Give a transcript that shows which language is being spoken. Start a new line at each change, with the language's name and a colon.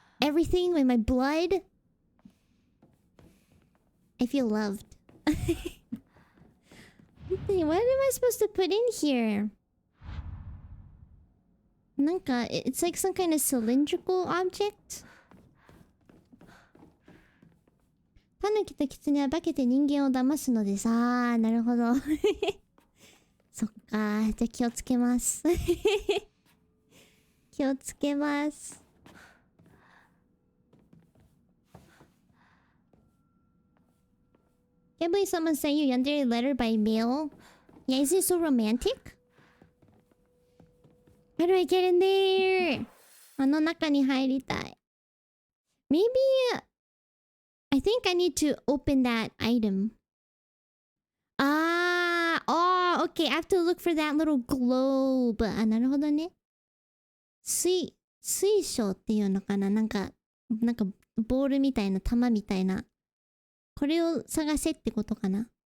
English: everything with my blood. I feel loved. What am I supposed to put in here? Nanka, it's like some kind of cylindrical object.
Japanese: タヌキとキツネは化けて人間を騙すのです。あー、なるほど。そっか。じゃあ気をつけます。気をつけます。
English: Can't believe someone sent you yandere letter by mail. Yeah, is it so romantic? How do I get in there?
Japanese: あの中に入りたい。
English: Maybe... I think I need to open that item. Ah! Oh, okay. I have to look for that little globe.
Japanese: あ、なるほどね。水晶っていうのかな、なんかボールみたいな、玉みたいな。これを探せってことかな。